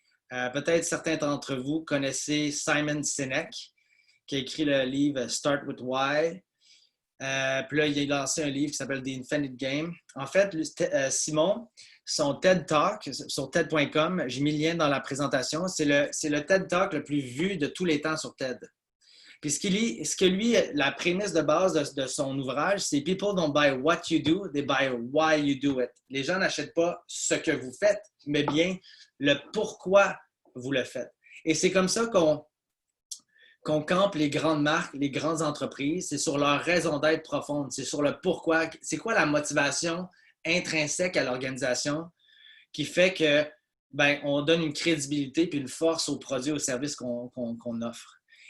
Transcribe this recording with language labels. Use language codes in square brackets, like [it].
[fr] Peut-être certains d'entre vous connaissez Simon Sinek, qui a écrit le livre Start with Why. Puis là, il a lancé un livre qui s'appelle The Infinite Game. En fait, Simon, son TED Talk sur TED.com, j'ai mis le lien dans la présentation, c'est le TED Talk le plus vu de tous les temps sur TED. Puis la prémisse de base de son ouvrage, c'est [en] People don't buy what you do, they buy why you do it. [fr] Les gens n'achètent pas ce que vous faites, mais bien le pourquoi vous le faites. Et c'est comme ça qu'on campe les grandes marques, les grandes entreprises. C'est sur leur raison d'être profonde. C'est sur le pourquoi. C'est quoi la motivation intrinsèque à l'organisation qui fait que on donne une crédibilité puis une force aux produits, aux services qu'on offre.